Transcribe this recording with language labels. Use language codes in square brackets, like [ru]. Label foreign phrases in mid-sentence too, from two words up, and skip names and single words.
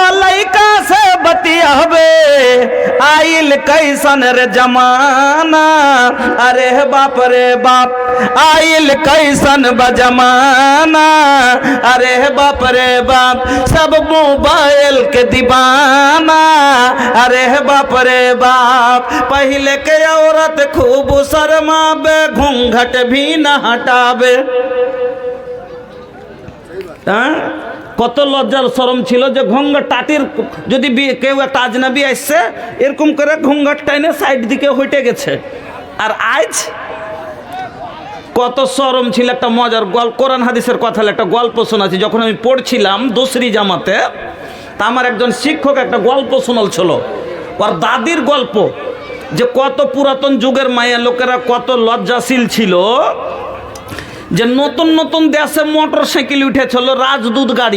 [bho] लड़का से बतियावे, आइल कैसन रे जमाना, अरे बाप रे बाप आइल कैसन बजमाना, अरे बाप रे बाप सब मोबाइल के दीवाना, अरे बाप रे बाप पहले के औरत खूब शर्मावे घूंघट भी न हटावे। [bn] কত লজ্জার শরম ছিল যে ঘুঙ্গট টাটির যদি কেউ একটা আজনাবি আসছে এরকম করে ঘুঙ্গট টাইনে সাইড দিকে হইটে গেছে। আর আজ কত শরম ছিল। একটা মজার গল্প, কোরআন হাদিসের কথা একটা গল্প শোনাচ্ছি। যখন আমি পড়ছিলাম দোসরি জামাতে, তা আমার একজন শিক্ষক একটা গল্প শোনাচ্ছিল, ওর দাদির গল্প, যে কত পুরাতন যুগের মায়া লোকেরা কত লজ্জাশীল ছিল, যে নতুন নতুন দেশে [en] motor cycle [bn] উঠেছিল রাজদূত গাড়ি।